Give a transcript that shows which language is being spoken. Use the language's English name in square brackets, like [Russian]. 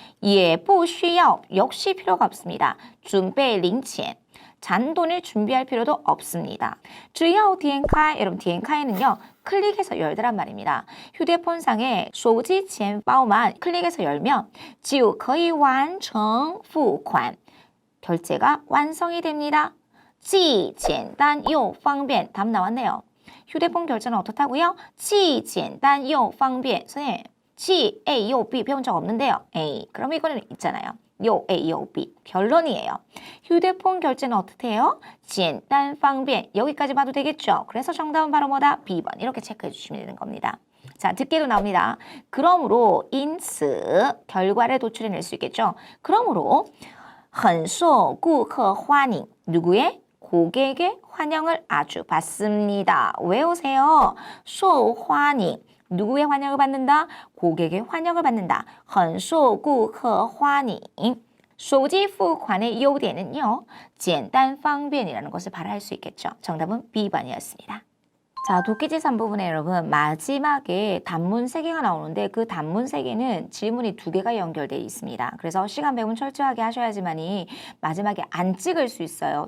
[Chinese] 也不需要 [Korean] 역시 필요가 없습니다. [Chinese] 准备零钱 [Korean] 잔돈을 준비할 필요도 없습니다. [Chinese] 只要点开 [Korean] 여러분 [Chinese] 点开 [Korean] 는요 클릭해서 열더란 말입니다. 휴대폰상에 [Chinese] 手机钱包 [Korean] 만 클릭해서 열면 [Chinese] 就可以完成付款 [Korean] 결제가 완성이 됩니다. [Chinese] 既简单又方便 [Korean] 답 나왔네요. 휴대폰 결제는 어떻다고요? [Chinese] 既简单又方便 [Korean] 선생님, 既 A, 요, B 배운 적 없는데요. A, 그럼 이거는 있잖아요. 요 A, 요 B. 결론이에요. 휴대폰 결제는 어떻게 해요? [Chinese] 简单方便 [Korean] 여기까지 봐도 되겠죠? 그래서 정답은 바로 뭐다? B번. 이렇게 체크해 주시면 되는 겁니다. 자, 듣게도 나옵니다. 그러므로, [Chinese] 因此 [Korean] 결과를 도출해낼 수 있겠죠? 그러므로 [Chinese] 很受顾客欢迎 [Korean] 누구의? 고객의 환영을 아주 받습니다. 외우세요. [Chinese] 受欢迎 [Korean] 누구의 환영을 받는다? 고객의 환영을 받는다. [Chinese] 很受顾客欢迎 手机付款의优点은요. 简单方便 [Korean] 이라는 것을 발휘할 수 있겠죠. 정답은 B번이었습니다. 자, 독해지 3부분에 여러분 마지막에 단문 3개가 나오는데 그 단문 3개는 질문이 2개가 연결되어 있습니다. 그래서 시간 배분 철저하게 하셔야지만이 마지막에 안 찍을 수 있어요.